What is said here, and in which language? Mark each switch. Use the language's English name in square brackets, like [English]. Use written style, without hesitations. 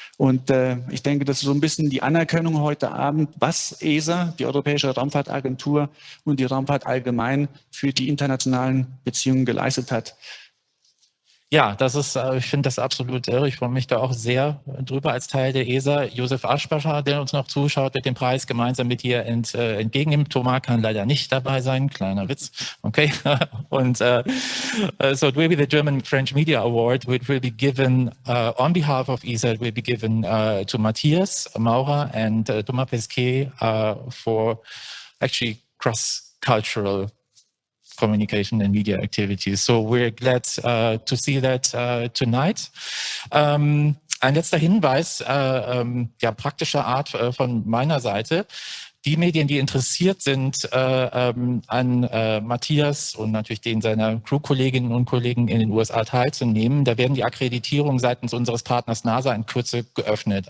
[German] Und ich denke, das ist so ein bisschen die Anerkennung heute Abend, was ESA, die Europäische Raumfahrtagentur und die Raumfahrt allgemein für die internationalen Beziehungen geleistet hat. Ja, das ist, ich finde das absolut irre. Ich freue mich da auch sehr drüber als Teil der ESA. Josef Aschbacher, der uns noch zuschaut, wird den Preis gemeinsam mit dir entgegennehmen. Thomas kann leider nicht dabei sein. Kleiner Witz. Okay. [English] Und so it will be the German French Media Award, which will be given on behalf of ESA, it will be given to Matthias Maurer and Thomas Pesquet for actually cross-cultural communication and media activities. So we're glad to see that tonight. [German] Ein letzter Hinweis, praktischer Art von meiner Seite. Die Medien, die interessiert sind an Matthias und natürlich den seiner Crew-Kolleginnen und Kollegen in den USA teilzunehmen, da werden die Akkreditierungen seitens unseres Partners NASA in Kürze geöffnet.